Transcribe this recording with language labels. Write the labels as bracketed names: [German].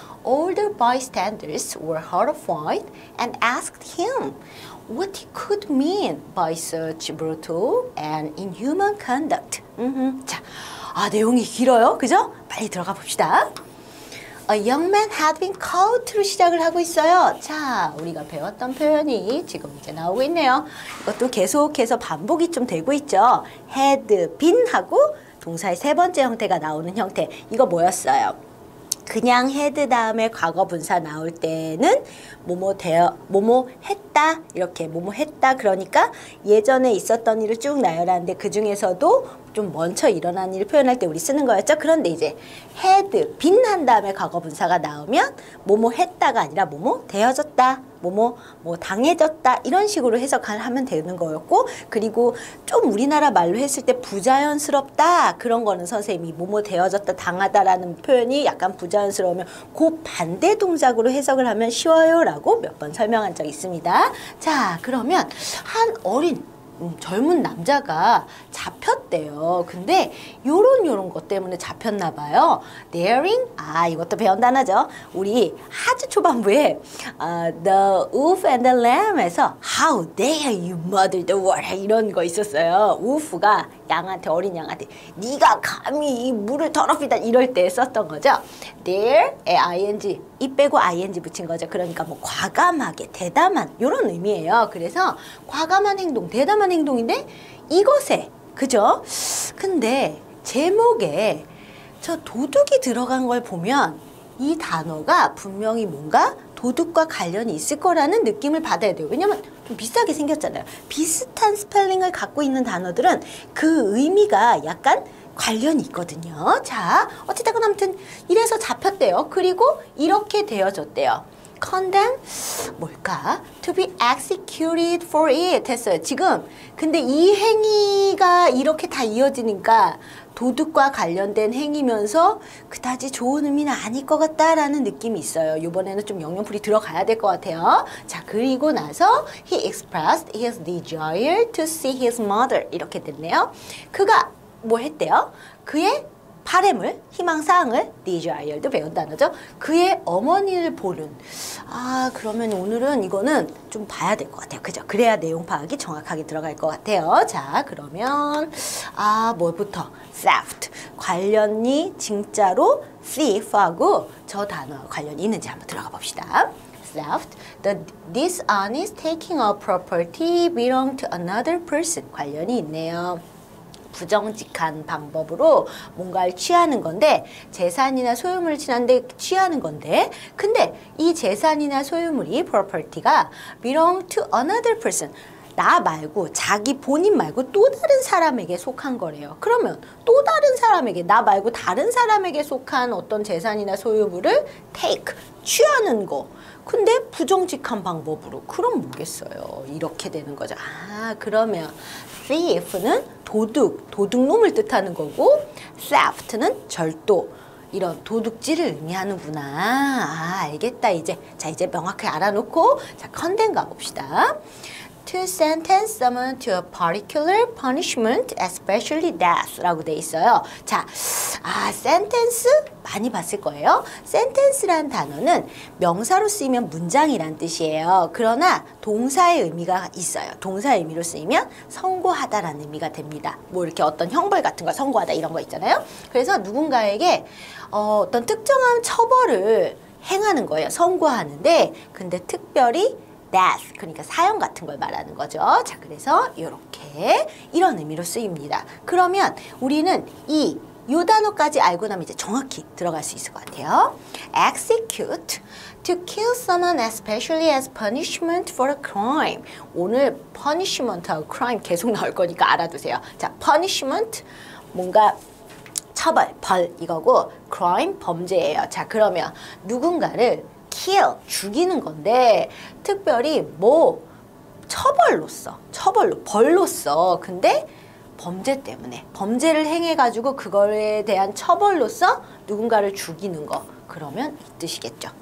[English] All the bystanders were horrified and asked him what he could mean by such brutal and inhuman conduct. [Korean] 자, 내용이 길어요. 그죠? 빨리 들어가 봅시다. [English] A young man had been caught로 [Korean] 시작을 하고 있어요. 자, 우리가 배웠던 표현이 지금 이제 나오고 있네요. 이것도 계속해서 반복이 좀 되고 있죠. [English] had been [Korean] 하고 동사의 세 번째 형태가 나오는 형태. 이거 뭐였어요? 그냥 had 다음에 과거 분사 나올 때는 뭐뭐 했다 이렇게 뭐뭐 했다 그러니까 예전에 있었던 일을 쭉 나열하는데 그 중에서도 좀 먼저 일어난 일을 표현할 때 우리 쓰는 거였죠. 그런데 이제 [English] had been [Korean] 한 다음에 과거 분사가 나오면 뭐뭐 했다가 아니라 뭐뭐 되어졌다 뭐뭐 당해졌다 이런 식으로 해석을 하면 되는 거였고 그리고 좀 우리나라 말로 했을 때 부자연스럽다 그런 거는 선생님이 뭐뭐 되어졌다 당하다라는 표현이 약간 부자연스러우면 그 반대 동작으로 해석을 하면 쉬워요 라고 몇 번 설명한 적이 있습니다. 자, 그러면 한 어린 젊은 남자가 잡혔대요. 근데 요런 것 때문에 잡혔나 봐요. daring? 이것도 배운 단어죠. 우리 아주 초반부에 The Wolf and the Lamb에서 [English] How dare you murder the world [Korean] 이런 거 있었어요. wolf가 양한테 어린 양한테 네가 감히 이 물을 더럽히다 이럴 때 썼던 거죠. dare에 ing 이 빼고 ing 붙인 거죠. 그러니까 뭐 과감하게 대담한 이런 의미예요. 그래서 과감한 행동, 대담한 행동인데 이것에 그죠? 근데 제목에 저 도둑이 들어간 걸 보면 이 단어가 분명히 뭔가 도둑과 관련이 있을 거라는 느낌을 받아야 돼요. 왜냐면 좀 비슷하게 생겼잖아요. 비슷한 스펠링을 갖고 있는 단어들은 그 의미가 약간 관련이 있거든요. 자, 어찌됐건 아무튼 이래서 잡혔대요. 그리고 이렇게 되어졌대요. condemn 뭘까? [English] to be executed for it [Korean] 했어요. 지금 근데 이 행위가 이렇게 다 이어지니까 도둑과 관련된 행위면서 그다지 좋은 의미는 아닐 것 같다라는 느낌이 있어요. 이번에는 좀 영영풀이 들어가야 될 것 같아요. 자, 그리고 나서 [English] he expressed his desire to see his mother [Korean] 이렇게 됐네요. 그가 뭐 했대요? 그의 바램을, 희망사항을 desire도 배운 단어죠. 그의 어머니를 보는. 아, 그러면 오늘은 이거는 좀 봐야 될 것 같아요. 그죠? 그래야 내용 파악이 정확하게 들어갈 것 같아요. 자, 그러면 뭐부터? theft. 관련이 진짜로 thief하고 저 단어와 관련이 있는지 한번 들어가 봅시다. [English] theft, the dishonest taking of property belong to another person. [Korean] 관련이 있네요. 부정직한 방법으로 뭔가를 취하는 건데 재산이나 소유물을 취하는 건데 근데 이 재산이나 소유물이 property가 [English] belong to another person [Korean] 나 말고 자기 본인 말고 또 다른 사람에게 속한 거래요. 그러면 또 다른 사람에게 나 말고 다른 사람에게 속한 어떤 재산이나 소유물을 take 취하는 거 근데 부정직한 방법으로 그럼 뭐겠어요. 이렇게 되는 거죠. 아 그러면 thief는 도둑놈을 뜻하는 거고 theft는 절도 이런 도둑질을 의미하는구나. 아 알겠다 이제. 자 이제 명확하게 알아놓고 자 컨덴 가봅시다. [English] To sentence someone to a particular punishment, especially death [Korean] 라고 돼 있어요. 자, sentence 많이 봤을 거예요. sentence란 단어는 명사로 쓰이면 문장이란 뜻이에요. 그러나 동사의 의미가 있어요. 동사의 의미로 쓰이면 선고하다라는 의미가 됩니다. 뭐 이렇게 어떤 형벌 같은 거 선고하다 이런 거 있잖아요. 그래서 누군가에게 어떤 특정한 처벌을 행하는 거예요. 선고하는데 근데 특별히 death, 그러니까 사형 같은 걸 말하는 거죠. 자, 그래서 이렇게 이런 의미로 쓰입니다. 그러면 우리는 요 단어까지 알고 나면 이제 정확히 들어갈 수 있을 것 같아요. [English] execute, to kill someone especially as punishment for a crime. [Korean] 오늘 punishment하고 crime 계속 나올 거니까 알아두세요. 자, punishment, 뭔가 처벌, 벌 이거고 crime, 범죄예요. 자, 그러면 누군가를 kill, 죽이는 건데 특별히 뭐 처벌로, 벌로써 근데 범죄 때문에 범죄를 행해가지고 그거에 대한 처벌로서 누군가를 죽이는 거 그러면 이 뜻이겠죠.